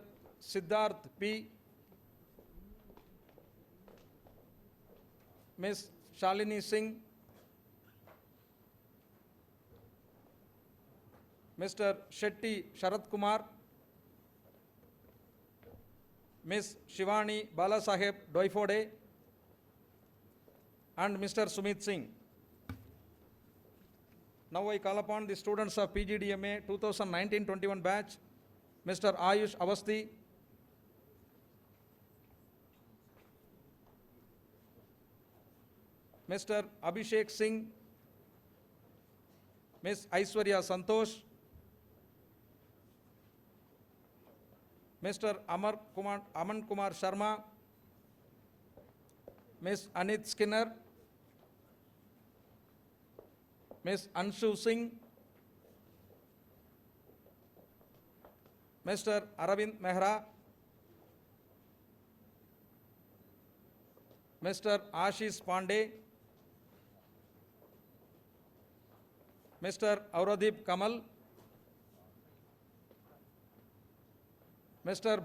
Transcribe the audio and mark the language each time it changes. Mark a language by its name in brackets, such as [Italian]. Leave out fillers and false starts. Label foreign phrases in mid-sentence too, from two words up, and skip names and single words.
[English] Siddharth P, Ms. Shalini Singh, Mr. Shetty Sharat Kumar, Ms. Shivani Balasaheb Doifode, and Mr. Sumit Singh. Now I call upon the students of PGDMA 2019-21 batch, Mr. Ayush Avasti, Mr. Abhishek Singh, Ms. Aishwarya Santosh, Mr. Aman Kumar Sharma, Ms. Anit Skinner, Ms. Anshu Singh, Mr. Aravind Mehra, Mr. Ashish Pandey, Mr. Auradip Kamal, Mr.